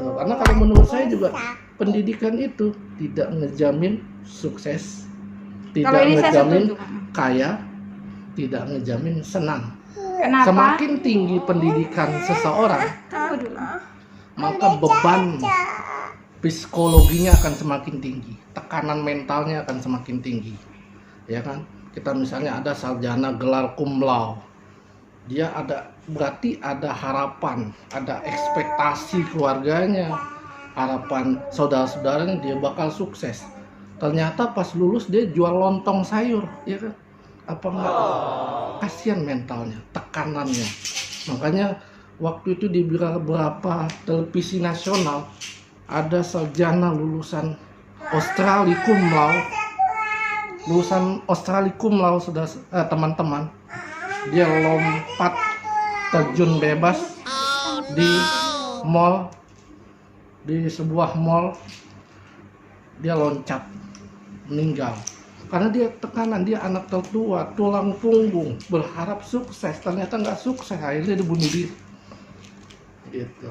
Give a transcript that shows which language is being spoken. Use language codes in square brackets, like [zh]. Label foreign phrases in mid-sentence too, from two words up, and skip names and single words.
[id] Karena kalau menurut saya juga pendidikan itu tidak ngejamin sukses, tidak ngejamin kaya, tidak ngejamin senang. Kenapa? Semakin tinggi pendidikan seseorang, maka beban psikologinya akan semakin tinggi, tekanan mentalnya akan semakin tinggi, ya kan. Kita misalnya ada sarjana gelar [la] cum laude, [id] dia berarti ada harapan, ada ekspektasi keluarganya, harapan saudara-saudaranya dia bakal sukses. Ternyata pas lulus dia jual lontong sayur, ya kan. Apa enggak? Kasihan mentalnya, tekanannya. Makanya waktu itu di beberapa televisi nasional ada sarjana lulusan Australia cum laude, sudah teman-teman, dia lompat terjun bebas di mall, di sebuah mall, dia loncat meninggal karena dia tekanan, dia anak tertua, tulang punggung, berharap sukses, ternyata nggak sukses, akhirnya dia bunuh diri gitu.